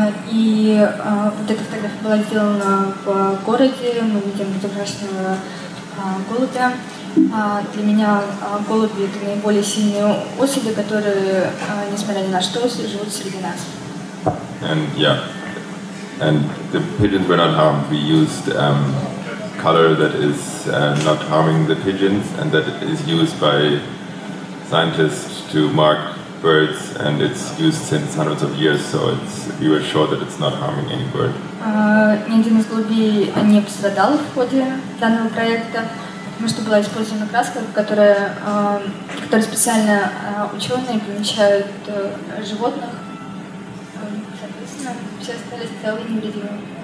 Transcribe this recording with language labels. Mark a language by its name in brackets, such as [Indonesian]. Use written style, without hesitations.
[Russian] И вот эта фотография была сделана в городе, мы видим разукрашенного голубя. Для меня голуби — это наиболее сильные особи, которые, несмотря ни на что, живут среди нас. [English] And yeah, and the pigeons were not harmed. We used color that is not harming the pigeons, and that is used by scientists to mark birds, and it's used since hundreds of years, so we were sure that it's not harming any bird. [Russian] Ни один из голубей не пострадал в ходе данного проекта, потому что была использована краска, которая специально ученые помечают животных, соответственно, все остались целые и невредимые.